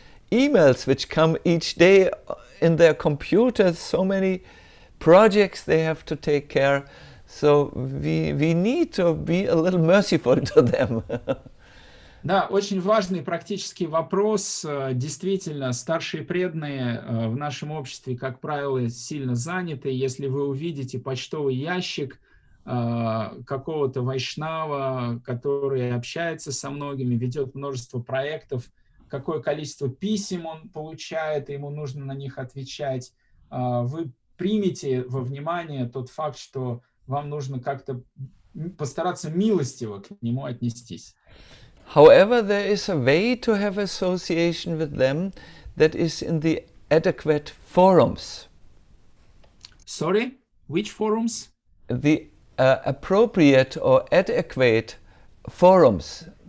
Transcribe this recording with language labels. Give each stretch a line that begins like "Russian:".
English: emails which come each day in their computers, so many projects they have to take care. So we need to be a little merciful to them.
Russian: Да, очень важный практический вопрос. Действительно, старшие преданные в нашем обществе, как правило, сильно заняты. Если вы увидите почтовый ящик какого-то вайшнава, который общается со многими, ведет множество проектов, какое количество писем он получает, и ему нужно на них отвечать, вы примете во внимание тот факт, что вам нужно как-то постараться милостиво к нему отнестись.
English: However, there is a way to have association with them that is in the adequate forums. Sorry, which forums? The appropriate or adequate forums.